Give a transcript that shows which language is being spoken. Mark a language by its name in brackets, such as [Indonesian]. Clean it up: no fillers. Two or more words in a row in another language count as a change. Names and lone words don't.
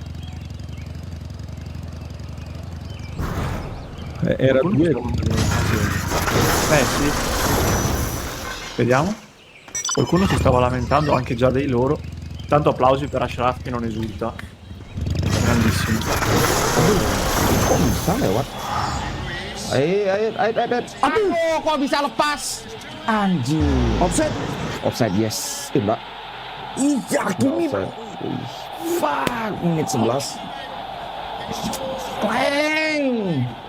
[Italian] Era due. Sì. Vediamo. Qualcuno si stava lamentando anche già dei loro. Tanto applausi per Ashraf che non esulta. Grandissimo. [Indonesian] Kok bisa lewat? Aduh, kok bisa lepas? Anjir. Offside, yes. Mbak. Iya, Kimi. Fuck, menit 11. Kleng.